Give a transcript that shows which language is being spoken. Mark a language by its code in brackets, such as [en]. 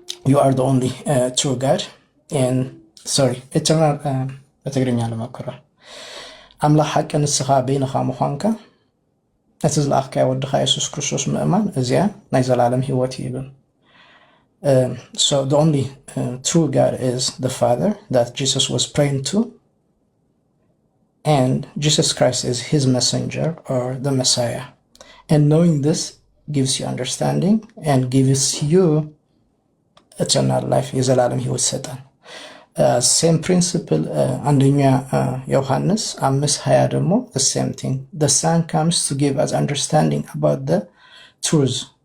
[en] you are the only true God and sorry eternal [am] በትግረኛ ለማከራ [ti] አምላክ ሐቅ ንስኻ በይንኻ ምዃንካ እቲ ዝለኣኽካ ወድኻ ኢየሱስ ክርስቶስ ምእማን እዚያ ናይ ዘላለም ህይወት ይብል። [en] So the only true God is the Father that Jesus was praying to, and Jesus Christ is his messenger or the Messiah. And knowing this gives you understanding and gives you eternal life. [am] የዘላለም ህይወት ሰጠን። [en] same principle [am] አንደኛ ዮሐንስ 5:20 ደግሞ [en] the same thing. The Son comes to give us understanding about the truth.